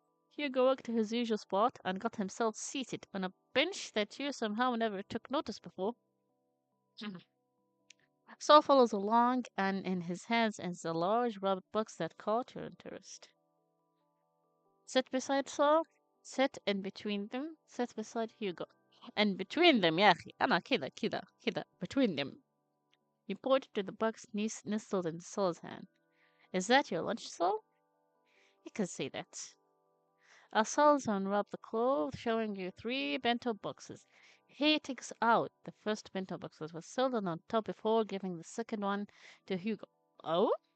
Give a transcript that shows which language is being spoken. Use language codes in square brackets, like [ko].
[en] Hugo walked to his usual spot and got himself seated on a bench that you somehow never took notice before. Saul follows along, and in his hands is a large rubber box that caught your interest. Sit beside Saul, sit in between them, sit beside Hugo. And between them, [ar] يا أخي أنا كذا كذا كذا [en] between them. He pointed to the box nestled in Saul's hand. Is that your lunch, Saul? You can say that. Saul unwrapped the cloth, showing you three bento boxes. He takes out the first bento box that was sold on top before giving the second one to Hugo. Oh?